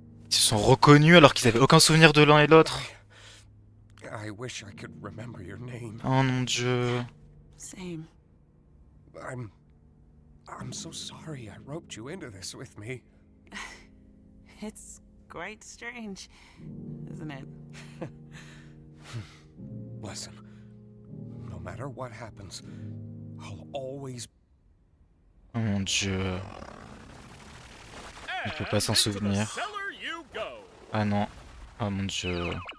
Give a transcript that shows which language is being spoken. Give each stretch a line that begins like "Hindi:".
French: Ils se sont reconnus alors qu'ils avaient aucun souvenir de l'un et l'autre.
English: I wish I could remember your name.
French: Oh mon dieu.
English: Same. I'm so sorry I roped you into this with me. It's quite strange, isn't it? Listen, no matter what happens, I'll always.
French: Oh mon dieu. Il peut pas s'en souvenir. Ah non. Oh mon dieu.